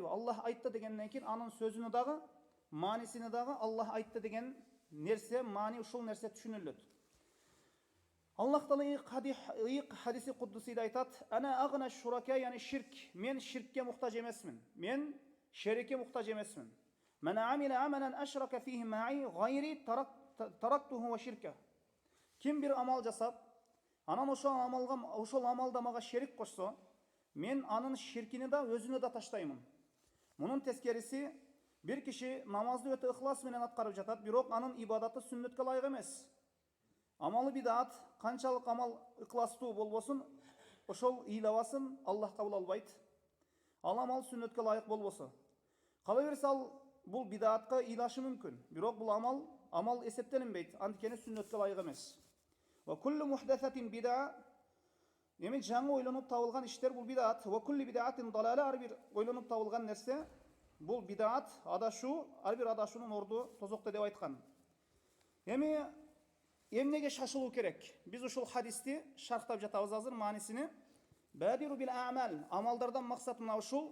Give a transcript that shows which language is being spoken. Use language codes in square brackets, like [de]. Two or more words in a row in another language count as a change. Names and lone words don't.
[ky] Аллах айтты дегенден кийин анын сөзүнү дагы, маанисини дагы Аллах айтты деген нерсе, маани ушул нерсе түшүнүлөт. Аллах Таала ыйык хадиси куддусиде айтат: [ar] "أنا أغنى الشركاء", [ky] яни ширк. Мен ширкке муктаж эмесмин. Мен шерикке муктаж эмесмин. [ar] "من عمل عملا أشرك فيه معي غيري تركته وشركه". [ky] Ким бир амал жасап, анан ошол амалда мага шерик кошсо, мен анын ширкини да, өзүнү да таштаймын. Мунун тескериси, бир киши намазды өтө ыхлас менен аткарып жатат, бирок анын ибадаты сүннөткө ылайык эмес. Амалы бидаат, канчалык амал ыхластуу болбосун, ошол ыйлабасын Аллах кабыл албайт. Ал амал сүннөткө ылайык болбосо. Кала берсе ал бул бидаатка ыйлашы мүмкүн, бирок бул амал эсептелинбейт, анткени сүннөткө ылайык эмес. [ar] وكل محدثة بدعة, [ky] эми жаңы ойлонуп табылган иштер бул бидаат. [ar] وكل بدعة ضلالة, [ky] ар бир ойлонуп табылган нерсе бул бидаат, адашуу, ар бир адашуунун орду тозокто деп айткан. Эми эмнеге шашылуу керек? Биз ушул хадисти шархтап жатабыз азыр, маанисини. [ar] بادروا بالأعمال, [ky] амалдардан максат мына ушул.